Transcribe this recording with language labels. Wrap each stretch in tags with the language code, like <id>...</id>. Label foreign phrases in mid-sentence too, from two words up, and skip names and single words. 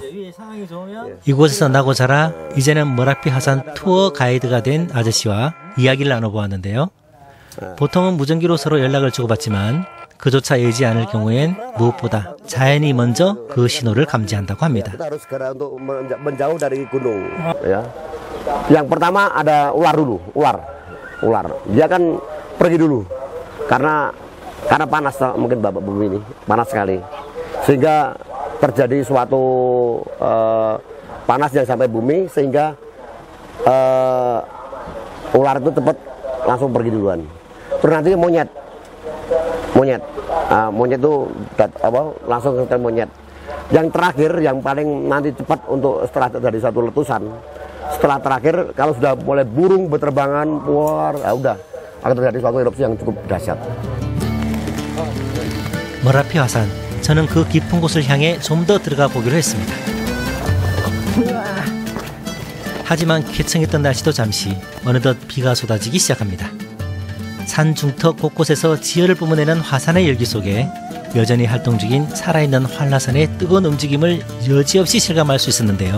<ko>이곳에서 나고 자라 이제는 머라피 화산 투어 가이드가 된 아저씨와 이야기를 나눠보았는데요. 보통은 무전기로 서로 연락을 주고받지만 그조차 여의지 않을 경우엔 무엇보다 자연이 먼저 그 신호를 감지한다고 합니다.</ko> <id>Yang pertama ada ular dulu, ular. Dia kan pergi dulu karena panas mungkin Bapak Bumi ini panas sekali sehingga terjadi suatu panas yang sampai bumi sehingga ular itu cepat langsung pergi duluan. Terus nanti monyet itu langsung ke monyet. Yang terakhir yang paling nanti cepat untuk setelah terjadi satu letusan, setelah terakhir kalau sudah mulai burung berterbangan keluar, ya udah akan terjadi suatu erupsi yang cukup dahsyat.</id> <ko>머라피 화산, 저는 그 깊은 곳을 향해 좀 더 들어가 보기로 했습니다. 하지만 쾌청했던 날씨도 잠시 어느덧 비가 쏟아지기 시작합니다. 산 중턱 곳곳에서 지혈을 뿜어내는 화산의 열기 속에 여전히 활동 중인 살아있는 한라산의 뜨거운 움직임을 여지없이 실감할 수 있었는데요.</ko>